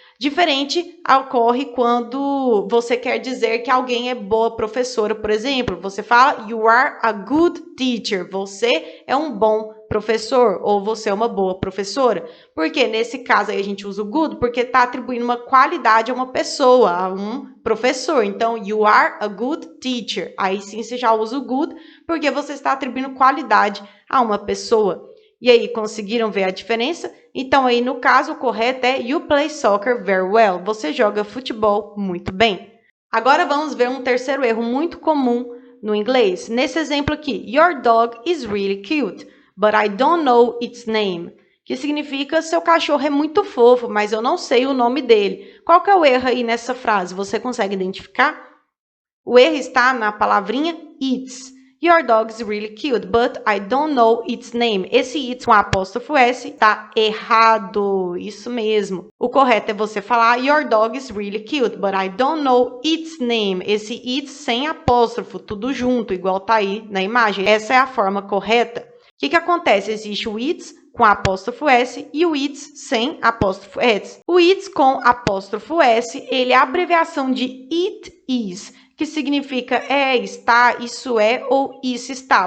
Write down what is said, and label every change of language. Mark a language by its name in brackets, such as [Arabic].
[Portuguese] Diferente ocorre quando você quer dizer que alguém é boa professora, por exemplo. Você fala, [English] you are a good teacher. [Portuguese] Você é um bom professor ou você é uma boa professora. Porque nesse caso aí a gente usa o good porque está atribuindo uma qualidade a uma pessoa, a um professor. [English] Então, you are a good teacher. [Portuguese] Aí sim você já usa o good porque você está atribuindo qualidade a uma pessoa. E aí, conseguiram ver a diferença? Então, aí, no caso, o correto é [English] you play soccer very well. [Portuguese] Você joga futebol muito bem. Agora, vamos ver um terceiro erro muito comum no inglês. Nesse exemplo aqui, [English] your dog is really cute, but I don't know its name. [Portuguese] Que significa, seu cachorro é muito fofo, mas eu não sei o nome dele. Qual que é o erro aí nessa frase? Você consegue identificar? O erro está na palavrinha its. [English] Your dog is really cute, but I don't know its name. [Portuguese] Esse its com apóstrofo S está errado. Isso mesmo. O correto é você falar [English] your dog is really cute, but I don't know its name. [Portuguese] Esse its sem apóstrofo, tudo junto, igual tá aí na imagem. Essa é a forma correta. O que acontece? Existe o its com apóstrofo S e o its sem apóstrofo S. O its com apóstrofo S, ele é a abreviação de it is, que significa está, isso é ou isso está.